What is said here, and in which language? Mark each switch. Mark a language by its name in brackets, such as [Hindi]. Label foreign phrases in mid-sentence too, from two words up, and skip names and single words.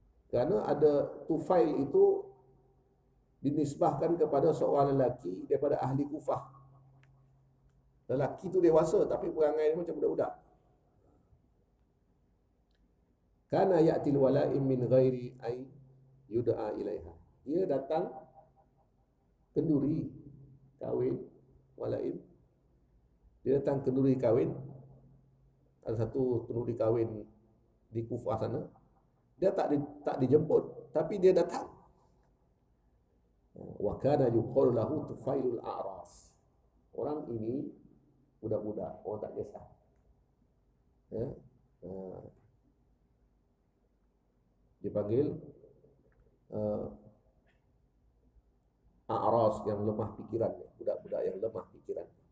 [Malay] Kerana ada Tufail itu dinisbahkan kepada seorang lelaki daripada ahli Kufah. Lelaki itu dewasa tapi perangai dia macam budak-budak. [Arabic] كان يأتي الولائم من غير أن يدعى إليها. [Malay] Dia datang kenduri kahwin wala'im. Dia datang kenduri kahwin. Ada satu kenduri kahwin di Kufah sana. Dia tak dijemput, tapi dia datang. [Arabic] وكان يقال له طفيل الأعراس. [Malay] Orang ini budak-budak, orang tak kisah. Ya. Dipanggil A'ras, yang lemah pikiran, budak-budak yang lemah pikiran.